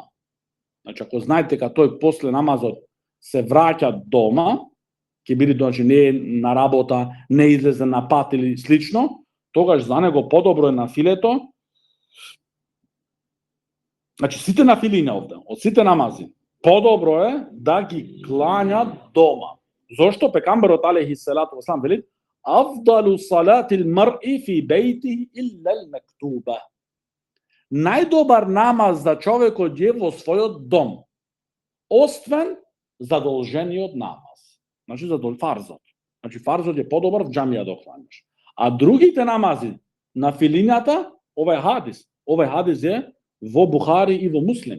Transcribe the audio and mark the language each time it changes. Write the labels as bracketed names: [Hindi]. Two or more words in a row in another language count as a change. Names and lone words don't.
[Macedonian] Значи, ако знаете дека тој после намазот се враќа дома, ќе биде, значи, не на работа, не излезе на пат или слично, тогаш за него подобро е на филето. Значи, сите на филине овде, од сите намази, подобро е да ги клањат дома. Зошто? Пекамберот [Arabic] عليه الصلاة والسلام [Macedonian] вели [Arabic] أفضل صلاة المرء في بيته إلا المكتوبة. [Macedonian] Најдобар намаз за човекот е во својот дом, освен задолжениот намаз. Значи, фарзот. Значи, фарзот е подобар в џамија да клањаш. А другите намази на филината, овај хадис е во Бухари и во Муслим.